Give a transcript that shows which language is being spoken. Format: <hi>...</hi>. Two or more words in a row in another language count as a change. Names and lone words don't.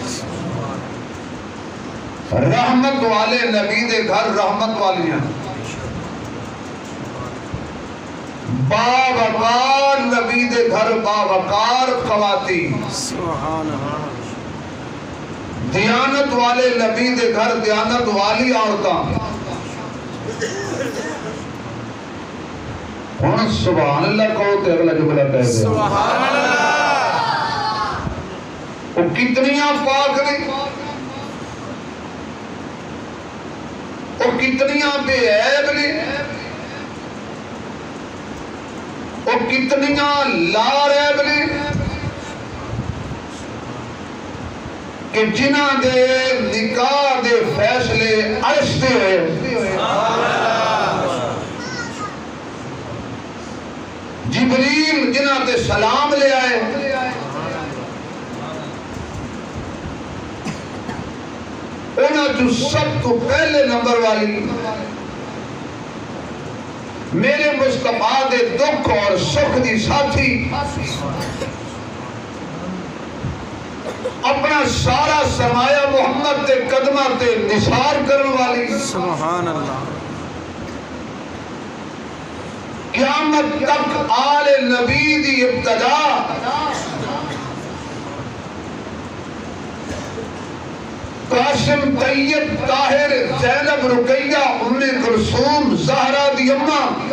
<pa>رحمت والے نبی دے گھر رحمت والیاں، باوقار نبی دے گھر باوقار خواتین،</pa> <ar>سبحان اللہ۔</ar> <pa>دیانت والے نبی دے گھر دیانت والی عورتاں، ہن</pa> <ar>سبحان اللہ</ar> <pa>کہو تے اگلا جملہ کہہ دے</pa> <ar>سبحان اللہ۔</ar> <pa>وہ کتنیاں پاک نے، وہ کتنیاں بے عیب نے، وہ کتنیاں</pa> <ar>لا ریب</ar> <pa>نے، کہ جنہ دے نکاح دے فیصلے عرش دے ہوئے، جبریل جنہ تے سلام لے آئے، انہاں جو سب تو پہلے نمبر والی میرے مصطفیٰ دے دکھ اور سکھ دی ساتھی، اپنا سارا سرمایہ محمد تے قدمہ تے نثار کرنے والی،</pa> <ar>سبحان اللہ۔</ar> <pa>قیامت تک آل نبی دی ابتدا، قاسم طیب طاہر زینب رقیہ ام کلثوم زہرا دی اماں،</pa>